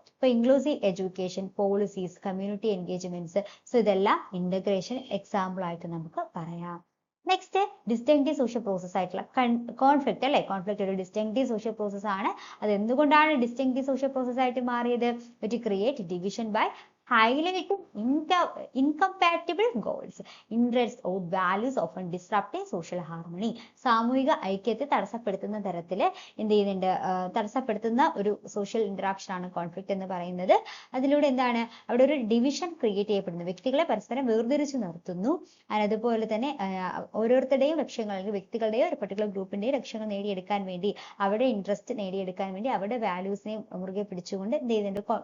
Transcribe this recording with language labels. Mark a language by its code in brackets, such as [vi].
[ml] ഇപ്പൊ inclusive education, policies, community engagements, so ഇതെല്ലാം integration example ആയിട്ട് നമുക്ക് പറയാം. നെക്സ്റ്റ് ഡിസ്റ്റിങ്ക്റ്റീവ് സോഷ്യൽ പ്രോസസ് ആയിട്ടുള്ള കോൺഫ്ലിക്റ്റ് അല്ലെ? കോൺഫ്ലിക്റ്റ് ഒരു ഡിസ്റ്റിങ്ക്റ്റീവ് സോഷ്യൽ പ്രോസസ് ആണ്. അത് എന്തുകൊണ്ടാണ് ഡിസ്റ്റിങ്ക്റ്റീവ് സോഷ്യൽ പ്രോസസ് ആയിട്ട് മാറിയത്? [en] To create division by highlighting incompatible goals, interests or values often disrupting social harmony. [ml] സാമൂഹിക ഐക്യത്തെ തടസ്സപ്പെടുത്തുന്ന തരത്തിൽ എന്ത് ചെയ്യുന്നുണ്ട്? തടസ്സപ്പെടുത്തുന്ന ഒരു സോഷ്യൽ ഇന്ററാക്ഷൻ ആണ് കോൺഫ്ലിക്റ്റ് എന്ന് പറയുന്നത്. അതിലൂടെ എന്താണ്? അവിടെ ഒരു ഡിവിഷൻ ക്രിയേറ്റ് ചെയ്യപ്പെടുന്നു, വ്യക്തികളെ പരസ്പരം വേർതിരിച്ചു നിർത്തുന്നു. അതുപോലെ തന്നെ ഓരോരുത്തരുടെയും ലക്ഷ്യങ്ങൾ അല്ലെങ്കിൽ വ്യക്തികളുടെയോ ഒരു പർട്ടിക്കുലർ ഗ്രൂപ്പിന്റെയോ ലക്ഷ്യങ്ങൾ നേടിയെടുക്കാൻ വേണ്ടി, അവരുടെ ഇൻട്രസ്റ്റ് നേടിയെടുക്കാൻ വേണ്ടി അവരുടെ വാല്യൂസിനെ മുറുകെ പിടിച്ചുകൊണ്ട് എന്ത് ചെയ്യുന്നുണ്ട്?